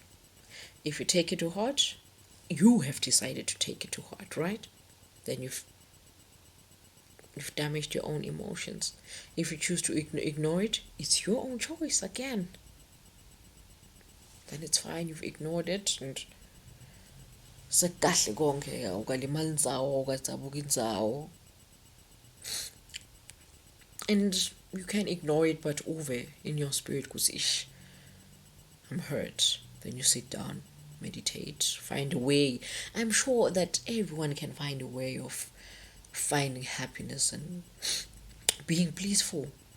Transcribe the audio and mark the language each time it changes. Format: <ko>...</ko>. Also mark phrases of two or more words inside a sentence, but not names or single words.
<en>If you take it to heart, you have decided to take it to heart, right? Then you've damaged your own emotions. If you choose to ignore it, it's your own choice again. Then it's fine, you've ignored it, and</en> <ss>sekahle konke awukalimali indzawo awukadzabuki indzawo.</ss> <en>And you can ignore it, but over in your spirit kusish, I'm hurt. Then you sit down, meditate, find a way. I'm sure that everyone can find a way of finding happiness and being blissful.</en>